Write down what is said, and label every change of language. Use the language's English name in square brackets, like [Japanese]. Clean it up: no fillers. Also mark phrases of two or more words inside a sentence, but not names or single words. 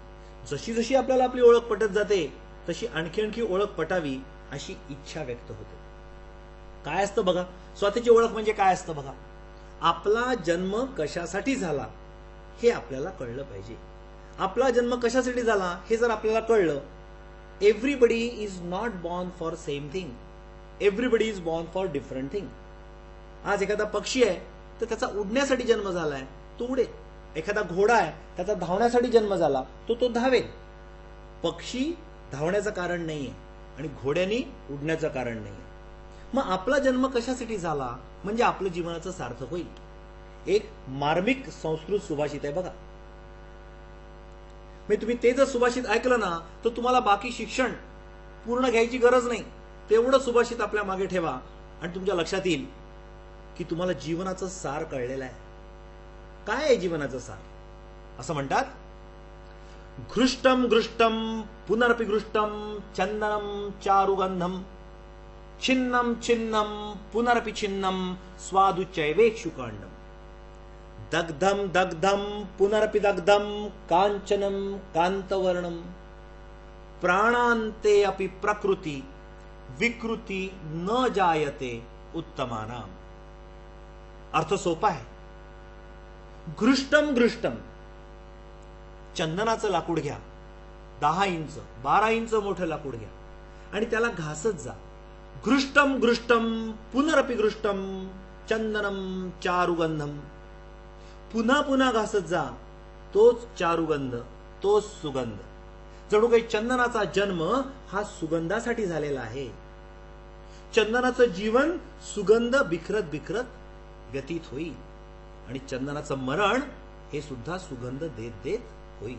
[Marathi] जशी आपल्याला आपली ओळख पटत जाते तशी आणखी ओळख पटावी अशी इच्छा व्यक्त होते. काय असतं बघा, स्वतःची ओळख म्हणजे काय असतं बघा. आपला जन्म कशासाठी झाला हे आपल्याला कळलं पाहिजे. आपला जन्म कशासाठी झाला हे जर आपल्याला कळलं, [English] Everybody is not born for same thing, everybody is born for different thing. [Marathi] आज एखादा पक्षी आहे तर त्याचा उडण्यासाठी जन्म झालाय, तो उडेल. एखादा घोडा आहे त्याचा धावण्यासाठी जन्म झाला, तो धावेल. पक्षी धावण्याचं कारण नाहीये, आणि घोड्यानी उडण्याचं कारण नाही. मग आपला जन्म कशासाठी झाला? म्हणजे आपलं जीवनाचं सार्थक होईल. एक मार्मिक संस्कृत सुभाषित आहे बघा. म्हणजे तुम्ही ते जर सुभाषित ऐकलं ना तर तुम्हाला बाकी शिक्षण पूर्ण घ्यायची गरज नाही. तेवढं सुभाषित आपल्या मागे ठेवा आणि तुमच्या लक्षात येईल की तुम्हाला जीवनाचं सार कळलेलं आहे. काय आहे जीवनाचं सार? असं म्हणतात, [Sanskrit] घृष्टम घृष्टम पुनरपि घृष्टम चंदनम चारुगंधम छिन्नम छिन्नम पुनरपि छिन्नम स्वादुचैवेक्षुकांडम दग्धम दग्धम पुनरपि दग्धम कांचनम कांतवर्णम प्राणांते अपि प्रकृति विकृति न जायते उत्तमानाम. [Marathi] अर्थ सोपा आहे. [Sanskrit] घृष्टम घृष्टम, [Marathi] चंदनाचं लाकूड घ्या, 10 इंच 12 इंच मोठं लाकूड घ्या आणि त्याला घासत जा. [Sanskrit] घृष्टम घृष्टम पुनरपि घृष्टम चंदनम चारुगंधम, [Marathi] पुन्हा पुन्हा घासत जा. तोच चारुगंध, तोच सुगंध. जणू काही चंदनाचा जन्म हा सुगंधासाठी झालेला आहे. चंदनाचं जीवन सुगंध बिखरत बिखरत व्यतीत होईल आणि चंदनाचं मरण हे सुद्धा सुगंध देत देत होईल.